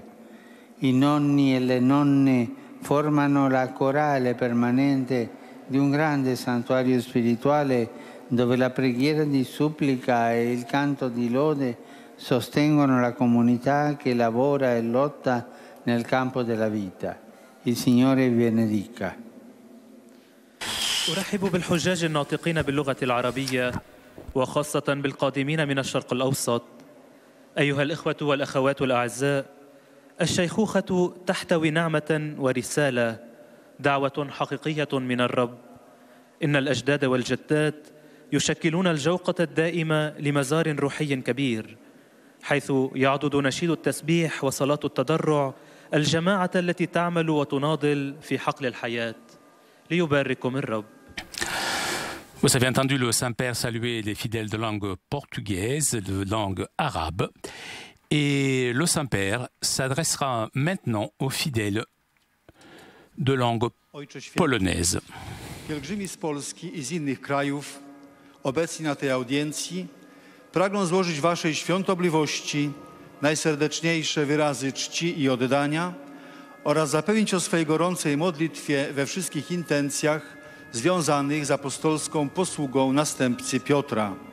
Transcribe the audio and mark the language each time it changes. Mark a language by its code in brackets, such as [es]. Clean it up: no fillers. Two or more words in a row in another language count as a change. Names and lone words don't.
[it] I nonni e le nonne formano la corale permanente di un grande santuario spirituale dove la preghiera di supplica e il canto di lode sostengono la comunità che lavora e lotta nel campo della vita. Il Signore vi benedica. [ar] أرحب بالحجاج الناطقين باللغة العربية وخاصة بالقادمين من الشرق الأوسط. أيها الإخوة والأخوات الأعزاء، الشيخوخة تحتوي نعمة ورسالة، دعوة حقيقية من الرب. إن الأجداد والجدات يشكلون الجوقة الدائمة لمزار روحي كبير، حيث يعضد نشيد التسبيح وصلاة التضرع الجماعة التي تعمل وتناضل في حقل الحياة. ليبارككم الرب. [fr] Vous avez entendu le Saint-Père saluer les fidèles de langue portugaise, de langue arabe. Et le Saint-Père s'adressera maintenant aux fidèles de langue polonaise. [pl] Pielgrzymi z Polski i z innych krajów obecni na tej audiencji pragną złożyć Waszej świątobliwości najserdeczniejsze wyrazy czci i oddania oraz zapewnić o swej gorącej modlitwie we wszystkich intencjach związanych z apostolską posługą następcy Piotra.